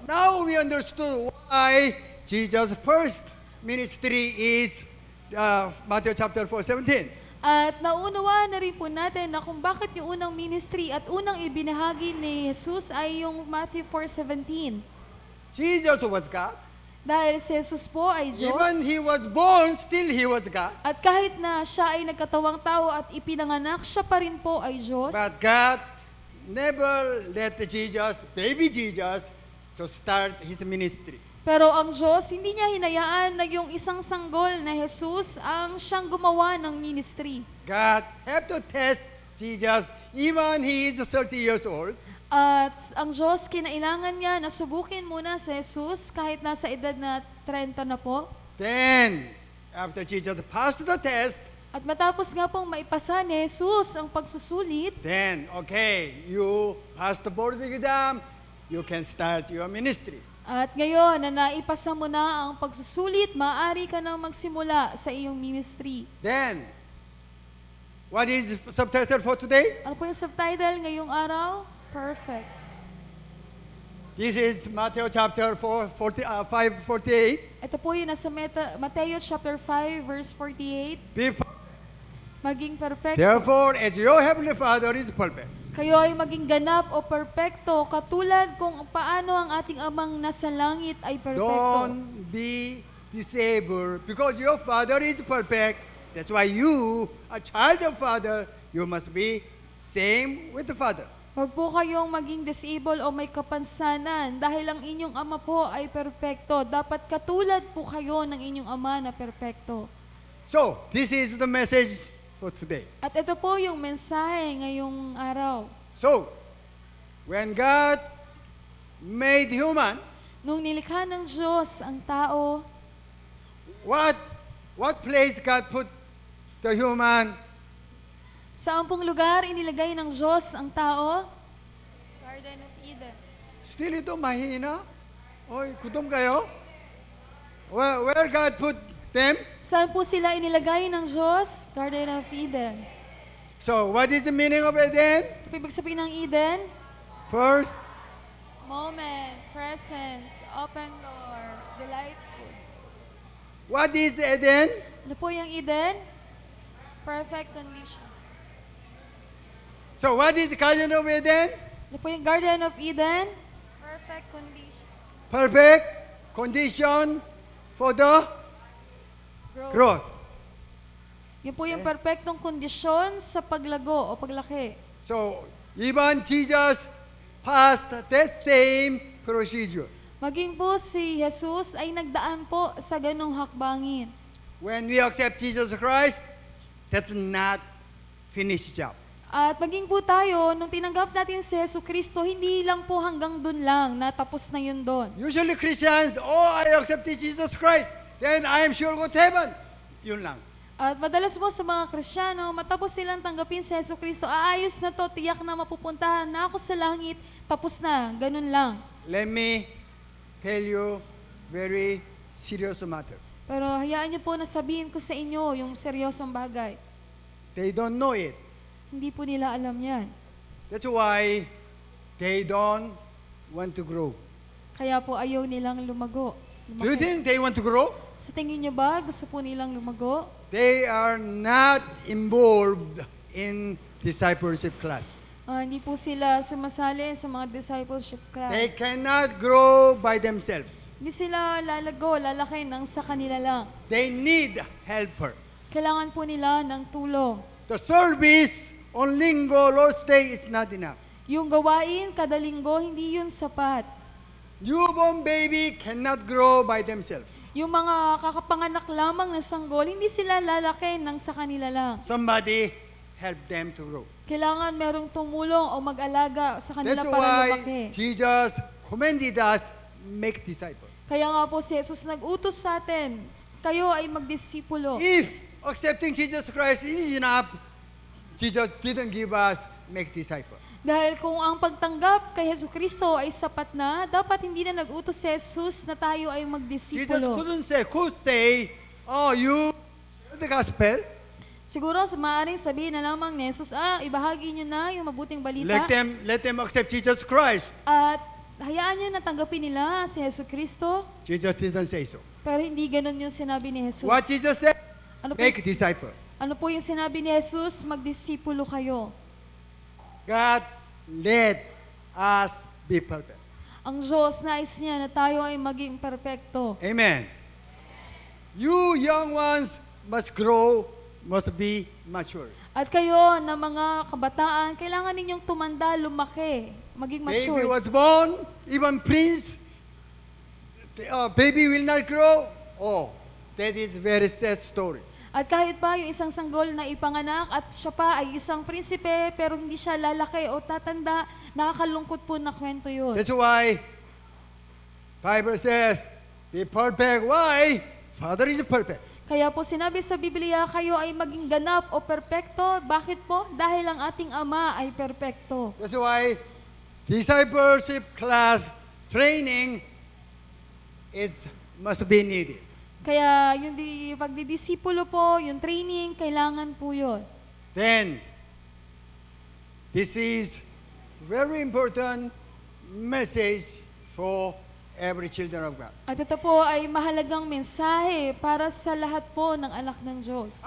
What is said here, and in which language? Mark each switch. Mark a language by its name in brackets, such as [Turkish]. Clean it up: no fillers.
[English] Now we understood why Jesus' first ministry is Matthew chapter 4:17. [Filipino] At naunawaan na rin po natin na kung bakit yung unang ministry at unang ibinahagi ni Jesus ay yung Matthew 4:17. [English] Jesus was God. [Filipino] Dahil si Jesus po ay Diyos. [English] Even he was born, still he was God. [Filipino] At kahit na siya ay nagkatawang tao at ipinanganak, siya pa rin po ay Diyos. [English] But God never let Jesus, baby Jesus, to start his ministry. [Filipino] Pero ang Diyos, hindi niya hinayaan na yung isang sanggol na Jesus ang siyang gumawa ng ministry. [English] God have to test Jesus, even he is 30 years old, [Filipino] At ang Diyos, kinailangan niya na subukin muna si Jesus kahit nasa edad na 30 na po. [English] then after Jesus passed the test, [Filipino] At matapos nga pong maipasa ni Jesus ang pagsusulit, [English] then, okay, you passed the board exam, you can start your ministry. [Filipino] at ngayon na naipasa mo na ang pagsusulit, maaari ka nang magsimula sa iyong ministry. [English] Then, what is the subtitle for today? [Filipino] Ano po yung subtitle ngayong araw? Perfect. [English] This is Matthew chapter 5:48. [Filipino] Ito po yung nasa Mateo chapter 5 verse 48. Maging perfect. [English] Therefore, as your heavenly Father is perfect, [Filipino] Kayo ay maging ganap o perpekto katulad kung paano ang ating amang nasa langit ay perpekto. [English] don't be disabled because your Father is perfect. That's why you, a child of Father, you must be same with the Father. [Filipino] Huwag po kayong maging disabled o may kapansanan dahil ang inyong ama po ay perpekto. Dapat katulad po kayo ng inyong ama na perpekto. [English] So, this is the message for today. [Filipino] At ito po yung mensahe ngayong araw. [English] So, when God made human, [Filipino] Nung nilikha ng Diyos ang tao, [English] what place God put the human? [Filipino] saan pong lugar inilagay ng Diyos ang tao? [English] Garden of Eden. [Filipino] Still ito mahina? Oy, kutom kayo? [English] Where God put them? [Filipino] Saan po sila inilagay ng Diyos? [English] Garden of Eden. So, what is the meaning of Eden? [Filipino] Ano po ibig sabihin ng Eden? [English] First, Moment, presence, open door, delightful. what is Eden? [Filipino] Ano po yung Eden? [English] Perfect condition. So, what is Garden of Eden? [Filipino] Ano po yung Garden of Eden? [English] Perfect condition. Perfect condition for the Growth. growth. [Filipino] Yun po yung perfectong kondisyon sa paglago o paglaki. [English] So, even Jesus passed that same procedure. [Filipino] Maging po si Jesus ay nagdaan po sa ganong hakbangin. [English] When we accept Jesus Christ, that's not finished job. [Filipino] At maging po tayo, nung tinanggap natin si Yesu Cristo, hindi lang po hanggang dun lang, natapos na yun doon. [English] Usually Christians, I accepted Jesus Christ, then I am sure go to heaven. [Filipino] Yun lang. At madalas po sa mga Kristiyano, matapos silang tanggapin si Yesu Cristo, aayos na to, tiyak na mapupuntahan na ako sa langit, tapos na, ganun lang. [English] Let me tell you very serious matter. [Filipino] Pero hayaan niyo po na sabihin ko sa inyo yung seryosong bagay. [English] They don't know it. [Filipino] Hindi po nila alam yan. [English] That's why they don't want to grow. [Filipino] Kaya po ayaw nilang lumago. [English] Do you think they want to grow? [Filipino] Sa tingin niyo ba, gusto po nilang lumago? [English] They are not involved in discipleship class. [Filipino] Hindi po sila sumasali sa mga discipleship class. [English] They cannot grow by themselves. [Filipino] Hindi sila lalago, lalaki ng sa kanila lang. [English] They need helper. [Filipino] Kailangan po nila ng tulong. [English] The service on Linggo, Lord's Day is not enough. [Filipino] Yung gawain kada linggo, hindi yun sapat. [English] Newborn baby cannot grow by themselves. [Filipino] Yung mga kakapanganak lamang na sanggol, hindi sila lalaki ng sa kanila lang. [English] Somebody help them to grow. [Filipino] Kailangan merong tumulong o mag-alaga sa kanila [English] That's [Filipino] para [English] why [Filipino] lumaki. [English] Jesus commanded us, make disciples. [Filipino] Kaya nga po si Jesus nag-utos sa atin, kayo ay magdisipulo. [English] If accepting Jesus Christ is enough, Jesus didn't give us make disciples. [Filipino] Dahil kung ang pagtanggap kay Yesu Cristo ay sapat na, dapat hindi na nag-utos si Jesus na tayo ay [English] Jesus [Filipino] magdisipulo. [English] could say, you share the gospel, [Filipino] Siguro maaaring sabihin na lamang ni Jesus, ibahagi niyo na yung mabuting balita. [English] let them accept Jesus Christ. [Filipino] At hayaan niyo na tanggapin nila si Yesu Cristo. [English] Jesus didn't say so. [Filipino] Pero hindi ganun yung sinabi ni Jesus. [English] What Jesus said, [Filipino] Ano po, [English] make disciple. [Filipino] ano po yung sinabi ni Jesus? Magdisipulo kayo. [English] God, let us be perfect. [Filipino] Ang Diyos, nais niya na tayo ay maging perpekto. [English] Amen. You young ones must grow, must be mature. [Filipino] At kayo na mga kabataan, kailangan ninyong tumanda, lumaki, maging [English] Baby mature. was born, even prince, baby will not grow. Oh, that is very sad story. [Filipino] At kahit pa yung isang sanggol na ipanganak at siya pa ay isang prinsipe pero hindi siya lalaki o tatanda, nakakalungkot po na kwento yun. [English] That's why Bible says, be perfect. Why? Father is perfect. [Filipino] Kaya po sinabi sa Biblia, kayo ay maging ganap o perpekto. Bakit po? Dahil ang ating Ama ay perpekto. [English] That's why discipleship class training must be needed. [Filipino] Kaya yung pagdidisipulo po, yung training, kailangan po yun. [English] Then, this is very important message for every children of God. [Filipino] At ito po ay mahalagang mensahe para sa lahat po ng anak ng Diyos.